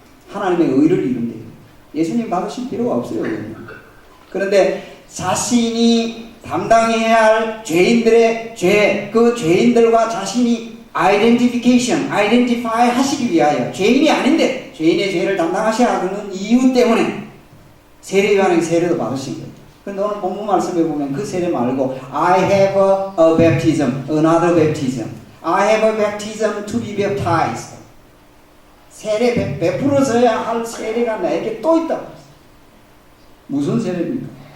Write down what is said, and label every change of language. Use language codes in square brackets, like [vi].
[ko] 하나님의 의를 이룬대요. 예수님 받으실 필요가 없어요. 그런데 자신이 담당해야 할 죄인들의 죄, 그 죄인들과 자신이 identify 하시기 위하여 죄인이 아닌데 죄인의 죄를 담당하셔야 하는 이유 때문에 세례요한에게 세례도 받으신 거예요. 그런데 오늘 본문 말씀에 보면 그 세례 말고 [en] I have a baptism, another baptism. I have a baptism to be baptized. [ko] 세례 베풀어져야 할 세례가 나에게 또 있다. 무슨 세례입니까?